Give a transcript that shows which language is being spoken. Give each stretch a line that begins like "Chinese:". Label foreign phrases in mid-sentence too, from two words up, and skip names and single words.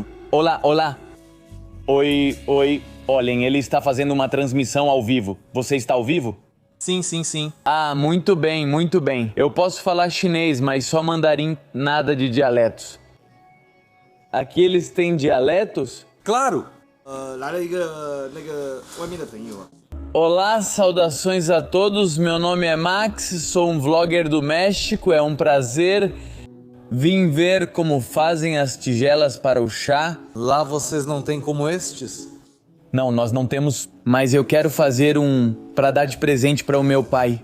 Portuguese: Olá, olá. Oi. Olhem, ele está fazendo uma transmissão ao vivo. Você está ao vivo? Sim, sim, sim. Ah, muito bem, muito bem. Eu posso falar chinês, mas só mandarim, nada de dialetos. Aqui eles têm dialetos? Claro!
Chinese: 来了一个外面的朋友啊。
Portuguese: Olá, saudações a todos. Meu nome é Max, sou um vlogger do México. É um prazer. Vim ver como fazem as tigelas para o chá. Lá vocês não têm como estes? Não, nós não temos, mas eu quero fazer um para dar de presente para o meu pai.